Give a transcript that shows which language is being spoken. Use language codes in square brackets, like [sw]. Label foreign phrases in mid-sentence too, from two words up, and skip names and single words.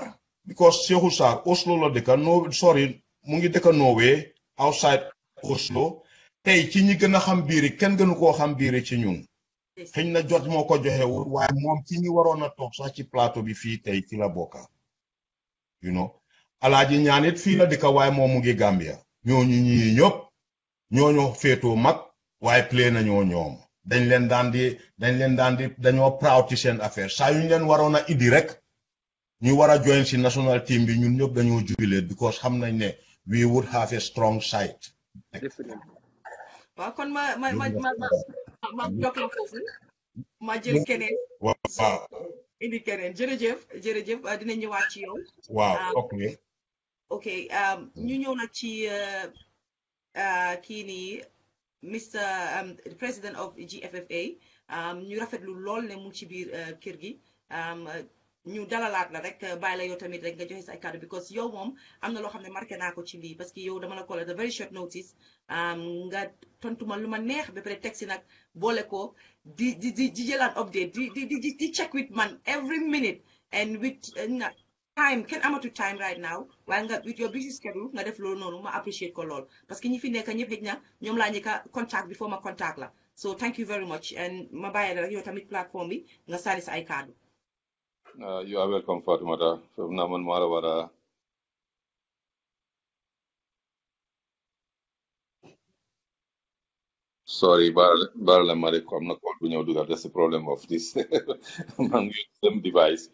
[wo] because Seexu Sarr Oslo la dëkka mu ngi dëkka Norway outside Oslo tey ci ñi gën a xam biiri kenn gënu koo xam biiri ci ñun xëñ na jot moo ko joxewul waaye moom ci ñi waroon a toog sax ci plateau bi fii tey fi la bokka [en] you know [wo] Alaaji Ñaanit fii la dëkka waaye moom mu ngi Gambia ñooñu ñi ñëpp ñooñu féetoo mag waaye play nañoo ñoom dañ leen daan di dañoo proud ci seen affaire saa yu ñu leen waroon a indi rek ñu war a join si [en] national team [wo] bi ñun ñëpp dañoo jubilee because xam nañ ne [en] we would have a strong side. [wo] waaw kon ma jokk la foofu ma jël keneen. waaw indi keneen jërëjëf dina ñëwaat ci yow. waaw ok ñu ñëw nag ci kii nii Mr [en] President of GFFA [wo] ñu rafetlu lool ne mu ci biir kër gi ñu dalalaat la rek bàyyi la yow tamit rek nga joxe sa ay kàddu because yow moom am na loo xam ne marqué naa ko ci lii [fr] parce que [wo] yow dama la ko la [en] very short notice [wo] nga tontu ma lu ma neex ba pare teg si nag boole ko di jëlaat update di [en] check with [wo] man [en] every minute and with time [wo] kenn amatu time [en] right now [wo] waaye nga [en] with your busy schedule [wo] nga def loolu noonu ma appreciate ko lool [fr] parce que [wo] ñi fi nekk ñëpp xëj na ñoom laa njëkk a contact before ma contact la [en] so thank you very much and [wo] ma bàyyi la rek yow tamit plateforme bi nga sànni sa ay kàddu. [en] You are welcome, Fatoumata. So naman marawara. Sorry, barala mariko. I'm not called when you that's the problem of this device.